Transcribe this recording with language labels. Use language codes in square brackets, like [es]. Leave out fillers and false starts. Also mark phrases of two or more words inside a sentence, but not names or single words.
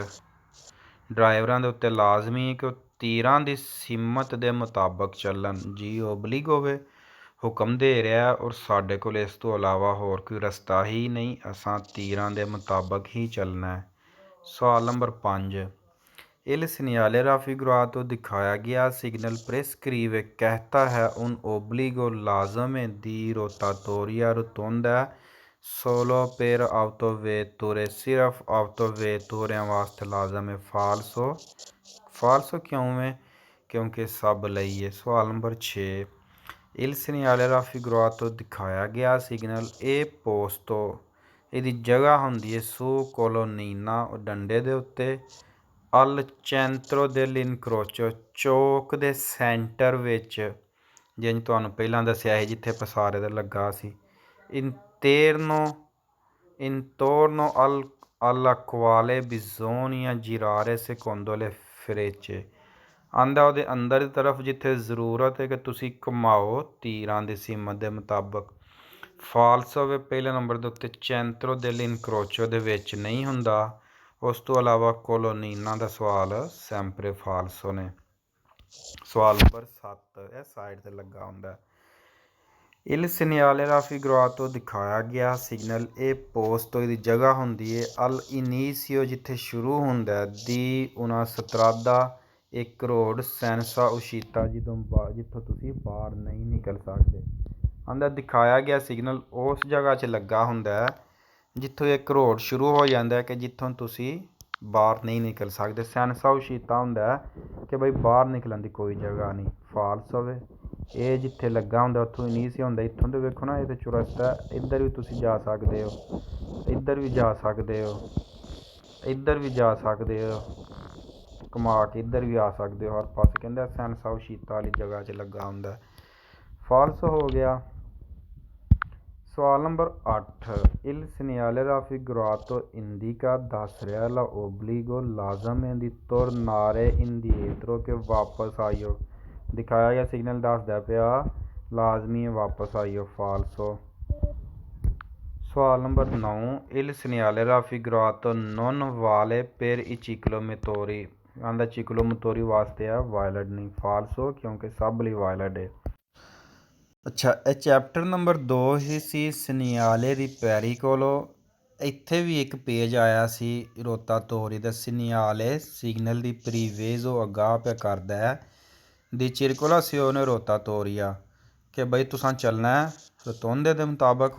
[pa] ਡਰਾਈਵਰਾਂ ਦੇ ਉੱਤੇ ਲਾਜ਼ਮੀ ਕਿ ਉਹ ਤੀਰਾਂ ਦੀ ਸੀਮਤ ਦੇ ਮੁਤਾਬਕ ਚੱਲਣ। ਜੀ ਓਬਲਿਗ ਹੋਵੇ, ਹੁਕਮ ਦੇ ਰਿਹਾ ਔਰ ਸਾਡੇ ਕੋਲ ਇਸ ਤੋਂ ਇਲਾਵਾ ਹੋਰ ਕੋਈ ਰਸਤਾ ਹੀ ਨਹੀਂ, ਅਸਾਂ ਤੀਰਾਂ ਦੇ ਮੁਤਾਬਕ ਹੀ ਚੱਲਣਾ ਹੈ। ਸਵਾਲ ਨੰਬਰ 5, [it] il segnale raffigurato [pa] ਦਿਖਾਇਆ ਗਿਆ ਸਿਗਨਲ [it] prescrive [hi] कहता है [it] un obbligo [pa] ਲਾਜ਼ਮ ਹੈ [it] di rotatoria rotonda solo per autovetture, [pa] ਸਿਰਫ autovetture ਵਾਸਤੇ ਲਾਜ਼ਮ ਹੈ। ਫਾਲਸੋ ਕਿਉਂ ਹੈ? ਕਿਉਂਕਿ ਸਭ ਲਈ ਹੈ। ਸਵਾਲ ਨੰਬਰ 6, [it] il segnale raffigurato [pa] ਦਿਖਾਇਆ ਗਿਆ ਸਿਗਨਲ [it] è posto [pa] ਇਹਦੀ ਜਗ੍ਹਾ ਹੁੰਦੀ ਹੈ [it] su colonnina [pa] ਡੰਡੇ ਦੇ ਉੱਤੇ, [it] al centro del incrocio [pa] ਚੌਕ ਦੇ ਸੈਂਟਰ ਵਿੱਚ, ਜਿਵੇਂ ਤੁਹਾਨੂੰ ਪਹਿਲਾਂ ਦੱਸਿਆ ਸੀ ਜਿੱਥੇ ਪਸਾਰੇ ਦਾ ਲੱਗਾ ਸੀ। [it] intorno alla quale bisogna girare secondo le frecce। [pa] ਆਂਦਾ ਉਹਦੇ ਅੰਦਰ ਦੀ ਤਰਫ ਜਿੱਥੇ ਜ਼ਰੂਰਤ ਹੈ ਕਿ ਤੁਸੀਂ ਘੁਮਾਓ ਤੀਰਾਂ ਦੀ ਸੀਮਤ ਦੇ ਮੁਤਾਬਕ। ਫਾਲਸੋ ਵੇ ਪਹਿਲੇ ਨੰਬਰ ਦੇ ਉੱਤੇ [it] centro del incrocio [pa] ਦੇ ਵਿੱਚ ਨਹੀਂ ਹੁੰਦਾ। ਉਸ ਤੋਂ ਇਲਾਵਾ ਕੋਲੋਨੀਨਾ ਦਾ ਸਵਾਲ [it] sempre falso [pa] ਨੇ। ਸਵਾਲ ਨੰਬਰ 7, ਇਹ ਸਾਈਡ 'ਤੇ ਲੱਗਾ ਹੁੰਦਾ। [it] il segnale raffigurato [pa] ਦਿਖਾਇਆ ਗਿਆ ਸਿਗਨਲ [it] è posto [pa] ਦੀ ਜਗ੍ਹਾ ਹੁੰਦੀ ਹੈ [it] all'inizio [pa] ਜਿੱਥੇ ਸ਼ੁਰੂ ਹੁੰਦਾ [it] di una strada [pa] ਇੱਕ ਰੋਡ [it] senza uscita [pa] ਜਿੱਥੋਂ ਤੁਸੀਂ ਬਾਹਰ ਨਹੀਂ ਨਿਕਲ ਸਕਦੇ। ਆਂਦਾ ਦਿਖਾਇਆ ਗਿਆ ਸਿਗਨਲ ਉਸ ਜਗ੍ਹਾ 'ਚ ਲੱਗਾ ਹੁੰਦਾ ਜਿੱਥੋਂ ਇੱਕ ਰੋਡ ਸ਼ੁਰੂ ਹੋ ਜਾਂਦਾ ਕਿ ਜਿੱਥੋਂ ਤੁਸੀਂ ਬਾਹਰ ਨਹੀਂ ਨਿਕਲ ਸਕਦੇ। [it] senza uscita [pa] ਹੁੰਦਾ ਕਿ ਬਈ ਬਾਹਰ ਨਿਕਲਣ ਦੀ ਕੋਈ ਜਗ੍ਹਾ ਨਹੀਂ। ਫਾਲਸ ਹੋਵੇ ਇਹ ਜਿੱਥੇ ਲੱਗਾ ਹੁੰਦਾ ਉੱਥੋਂ ਇਨੀਸੀਆ ਹੁੰਦਾ। ਇੱਥੋਂ ਤੋਂ ਵੇਖੋ ਨਾ ਇਹ ਤਾਂ ਚੁਰਸਤਾ, ਇੱਧਰ ਵੀ ਤੁਸੀਂ ਜਾ ਸਕਦੇ ਹੋ, ਇੱਧਰ ਵੀ ਜਾ ਸਕਦੇ ਹੋ, ਇੱਧਰ ਵੀ ਜਾ ਸਕਦੇ ਹੋ, ਘੁਮਾ ਕੇ ਇੱਧਰ ਵੀ ਆ ਸਕਦੇ ਹੋ, ਹਰ ਪਾਸੇ ਕਹਿੰਦਾ [it] senza uscita [pa] ਵਾਲੀ ਜਗ੍ਹਾ 'ਚ ਲੱਗਾ ਹੁੰਦਾ। ਫਾਲਸ ਹੋ ਗਿਆ। ਸਵਾਲ ਨੰਬਰ 8, [it] il segnale raffigurato indica [pa] ਦੱਸ ਰਿਹਾ [it] l'obbligo [pa] ਲਾਜ਼ਮ ਹੈ [it] ਦੀ tornare indietro [pa] ਕਿ ਵਾਪਸ ਆਇਓ। ਦਿਖਾਇਆ ਗਿਆ ਸਿਗਨਲ ਦੱਸਦਾ ਪਿਆ ਲਾਜ਼ਮੀ ਹੈ ਵਾਪਸ ਆਇਓ। ਫਾਲਸੋ। ਸਵਾਲ ਨੰਬਰ 9, [it] il segnale raffigurato non vale per i ciclomotori। [pa] ਆਂਦਾ ਚਿਕਲੋਮੋਤੋਰੀ ਵਾਸਤੇ ਆ ਵਾਇਲਟ ਨਹੀਂ। ਫਾਲਸੋ ਕਿਉਂਕਿ ਸਭ ਲਈ ਵਾਇਲਟ ਹੈ। ਅੱਛਾ, ਇਹ ਚੈਪਟਰ ਨੰਬਰ 2 ਹੀ ਸੀ [it] segnali di pericolo. [pa] ਇੱਥੇ ਵੀ ਇੱਕ ਪੇਜ ਆਇਆ ਸੀ ਰੋਤਾਤੋਰੀ ਦਾ ਸਨਿਆਲੇ ਸਿਗਨਲ [it] di preavviso [pa] ਅਗਾਹ ਪਿਆ ਕਰਦਾ ਹੈ [it] di circolazione rotatoria [pa] ਕਿ ਬਈ ਤੁਸਾਂ ਚੱਲਣਾ ਰਤੋਂਦੇ ਦੇ ਮੁਤਾਬਕ।